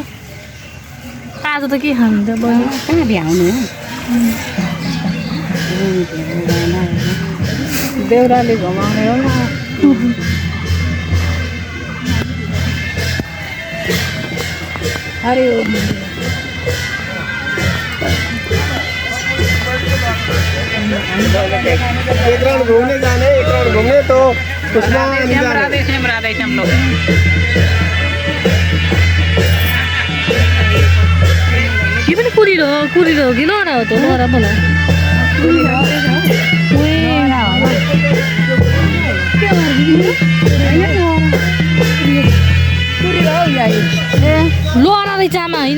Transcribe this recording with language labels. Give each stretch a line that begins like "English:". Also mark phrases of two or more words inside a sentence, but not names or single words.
Nepali: आज त के खानु त बहिनी कहाँ भ्याउनु देउराले घुमाउने हो न अरे
Hindi: एक राउंड घूमने जाने एक राउंड घूमने तो उसमें राधे श्याम लोग
Nepali: यो पनि कुरिलो हो कि लहरा हो त लहरा बोला लहरा रहेछ आमा होइन